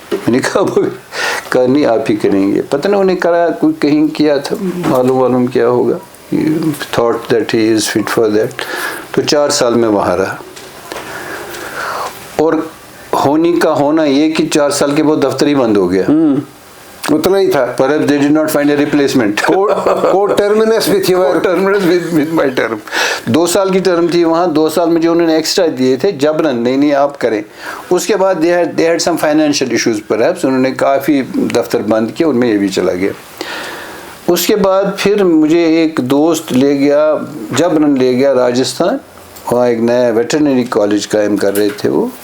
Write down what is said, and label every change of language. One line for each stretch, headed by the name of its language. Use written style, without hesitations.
Urdu: میں نے کہا نہیں آپ ہی کریں گے. پتہ نہیں انہیں کرا کوئی کہیں کیا تھا, معلوم کیا ہوگا.
English: Thought that he is fit for that.
Urdu: تو 4 سال میں وہاں رہا. اور ہونی کا ہونا یہ کہ 4 سال کے بعد دفتر ہی بند ہو گیا. اتنا ہی تھا.
English: Perhaps they did not find a replacement. Co-terminus with your Co-terminus with my term.
Urdu: 2 سال کی ٹرم تھی وہاں. 2 سال میں جو انہوں نے ایکسٹرا دیے تھے جبرن, نہیں آپ کریں. اس کے بعد
English: they had some financial issues perhaps.
Urdu: انہوں نے کافی دفتر بند کیا, ان میں یہ بھی چلا گیا. اس کے بعد پھر مجھے ایک دوست لے گیا, جبرن لے گیا راجستھان. وہاں ایک نیا ویٹرنری کالج قائم کر رہے تھے وہ.